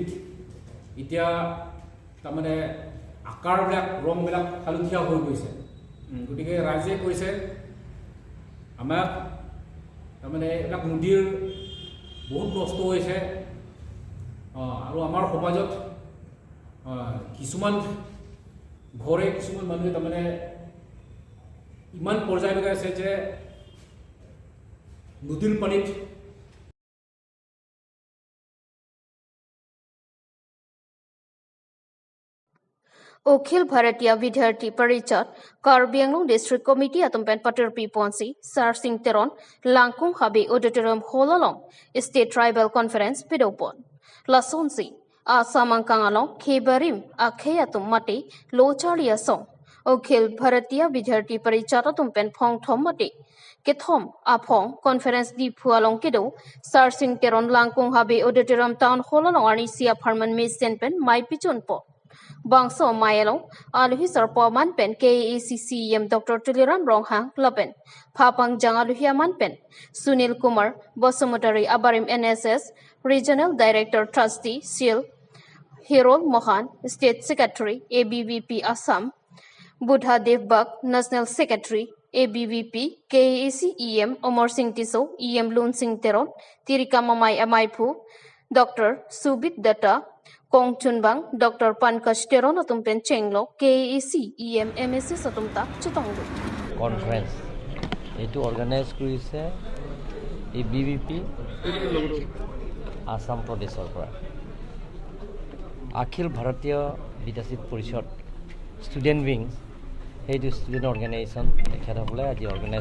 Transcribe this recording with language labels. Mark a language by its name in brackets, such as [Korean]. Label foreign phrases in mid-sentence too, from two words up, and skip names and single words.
[Assamese] এতিয়া তাৰমানে আকাৰবিলাক ৰংবিলাক হালধীয়া হৈ গৈছে গতিকে ৰাইজে কৈছে আমাক তাৰমানে এইবিলাক নদীৰ বহুত নষ্ট হৈছে আৰু আমাৰ সমাজত কিছুমান ঘৰে কিছুমান মানুহে তাৰমানে ইমান পৰ্যায়লৈকে আছে যে নদীৰ পানীত [Karbi] अखिल भारतीय विद्यार्थी परिषद कार्बी आंगलंग [English] District Committee [Karbi] अतंपेन पटरपी पॉन्सी सारसिंग तेरन लांकुंग हाबी ऑडिटोरियम हॉललों [English] State Tribal Conference [Karbi] पिडोपन लासोंसी आसामां कांगालों खेबारिम आखेयातुम मटे लोचालिया सों अखिल भारतीय विद्यार्थी परिषद अतंपेन फोंग थोम मटे केथोम आफोंग कॉन्फ्रेंस दी फुआलों केदो सारसिंग तेरन लांकुंग हाबी ऑडिटोरियम टाउन हॉललों आर्निसिया फार्मन मेसेनपेन माइपिचुन पो Bangso Mayalo, Aluhi Sarpoman Pen, KACCM Dr. Tuliram Ronghang, Lopen, Papang Jangaluhia Manpen, Sunil Kumar, Bosomotari Abarim NSS, [English] Regional Director Trustee, [Karbi] SEAL, Hirol Mohan, [English] State Secretary, [Karbi] ABVP Assam, Buddha Devbak, [English] National Secretary, [Karbi] ABVP, KACEM, Omar Singh Tiso, EM Loon Singh Teron, Tirikamamai Amaipu, Dr. Subit Datta, Kong Chunbang, Dr. Pankaj Teron Atumpen Chenglo, KEC, EM, MSC Satumta, Chitonglu. Conference. [Assamese] Etu organize কৰিছে ABVP আসাম প্ৰদেশৰ পৰা অখিল ভাৰতীয় বিদ্যাৰ্থী পৰিষদ [English] student wings [Assamese] সেইটো [English] student organisation [Assamese] তেখেতসকলে আজি অৰ্গেনাইজ